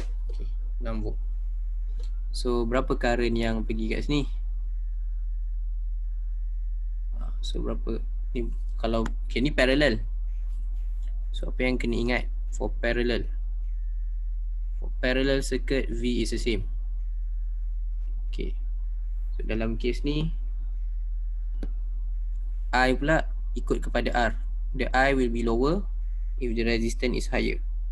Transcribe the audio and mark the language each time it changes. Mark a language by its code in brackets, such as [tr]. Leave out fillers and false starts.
[ms] Okay, 6 volt. So berapa current yang pergi kat sini? So berapa ni kalau okay, ni parallel. So apa yang kena ingat [en] for parallel? For parallel circuit, V is the same. Okay. [ms] So dalam kes ni I pula ikut kepada R. [en] The I will be lower if the resistance is higher.